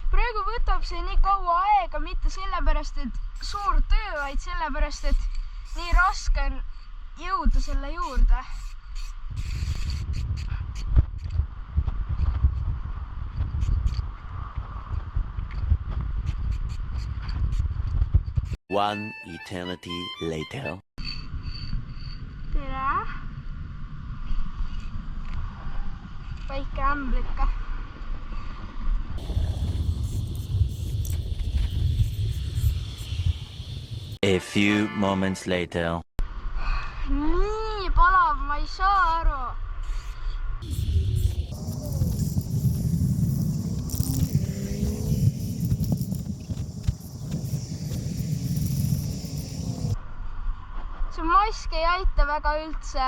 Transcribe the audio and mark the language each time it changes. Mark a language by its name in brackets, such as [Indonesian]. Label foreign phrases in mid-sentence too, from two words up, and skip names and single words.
[Estonian] praegu võtab see nii kaua aega, mitte sellepärast, et suur töö, vaid sellepärast, et nii raske on jõuda selle juurde. [English] One eternity later. [Estonian] Tere! Väike ämblike. [English] A few moments later. [Estonian] Nii palav, ma ei saa aru. See mask ei aita väga üldse.